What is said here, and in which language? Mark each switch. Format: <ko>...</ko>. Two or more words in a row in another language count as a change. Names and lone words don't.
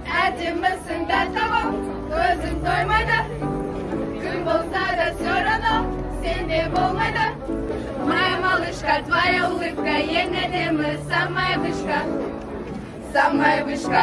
<kk>Әдемісің тәттім, көзім тоймайды. Күн болса да</kk> <ru>все равно</ru> <kk>сенде болмайды.</kk> <ru>Моя малышка, твоя улыбка</ru> <kk>ең әдемі,</kk> <ru>самая вышка, самая вышка.</ru>